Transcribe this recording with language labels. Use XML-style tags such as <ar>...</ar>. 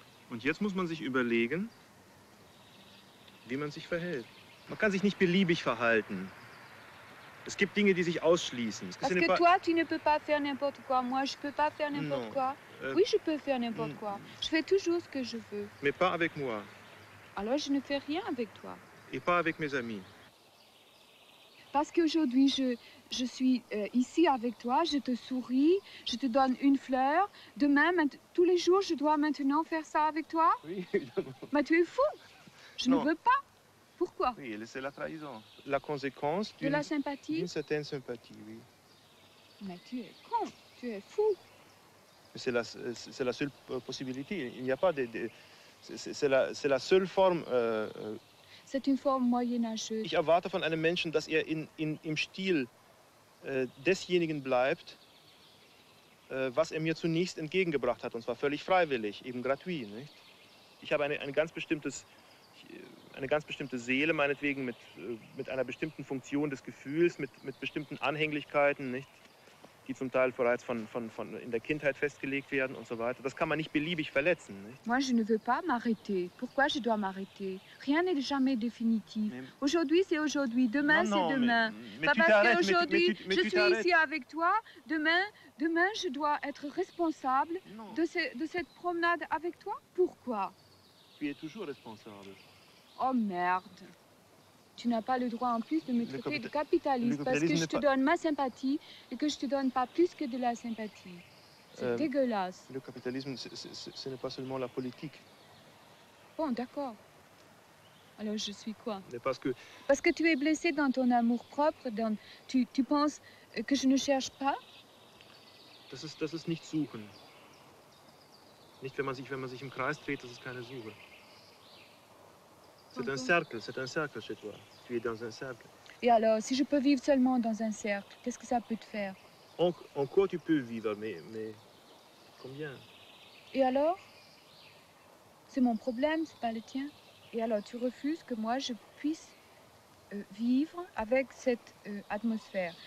<de>Und jetzt muss man sich überlegen, wie man sich verhält. Man kann sich nicht beliebig verhalten. Es gibt Dinge, die sich ausschließen.</de> <fr>Parce que toi, tu ne peux pas faire n'importe quoi. Moi, je peux pas faire n'importe quoi. Oui, je peux faire n'importe quoi. Je fais toujours ce que je veux. Mais pas avec moi. Alors, je ne fais rien avec toi. Et pas avec mes amis. Parce qu'aujourd'hui, je suis ici avec toi, je te souris, je te donne une fleur. Demain, tous les jours, je dois maintenant faire ça avec toi? Oui, évidemment. Mais tu es fou. Je ne veux pas. Pourquoi? Oui, c'est la trahison. La conséquence de la sympathie? D'une certaine sympathie, oui. Mais tu es con, tu es fou. C'est la seule possibilité. Il n'y a pas de c'est la seule forme. C'est une forme moyenâgeuse.</fr> <de>Ich erwarte von einem Menschen, dass er im Stil desjenigen bleibt, was er mir zunächst entgegengebracht hat, und zwar völlig freiwillig, eben gratuit. Nicht? Ich habe eine ganz bestimmte Seele, meinetwegen mit einer bestimmten Funktion des Gefühls, mit bestimmten Anhänglichkeiten, nicht? Die zum Teil bereits in der Kindheit festgelegt werden und so weiter. Das kann man nicht beliebig verletzen. Nicht?</de> <fr>Moi, je ne veux pas m'arrêter. Pourquoi je dois m'arrêter? Rien n'est jamais définitif. Aujourd'hui, c'est aujourd'hui. Demain, c'est demain. Pas parce qu'aujourd'hui, je suis ici avec toi. Demain, je dois être responsable de cette promenade avec toi. Pourquoi? Tu es toujours responsable. Oh merde. Tu n'as pas le droit en plus de me traiter de capitaliste parce que je te donne ma sympathie et que je te donne pas plus que de la sympathie. C'est dégueulasse. Le capitalisme, ce n'est pas seulement la politique. Bon, d'accord. Alors je suis quoi? Mais parce que tu es blessé dans ton amour-propre, tu penses que je ne cherche pas?</fr> <de>Das ist nicht suchen. Nicht, wenn man sich im Kreis dreht, das ist keine Suche.</de> <fr>C'est un cercle chez toi. Tu es dans un cercle. Et alors, si je peux vivre seulement dans un cercle, qu'est-ce que ça peut te faire? En quoi tu peux vivre, mais combien? Et alors? C'est mon problème, c'est pas le tien. Et alors, tu refuses que moi, je puisse vivre avec cette atmosphère.</fr>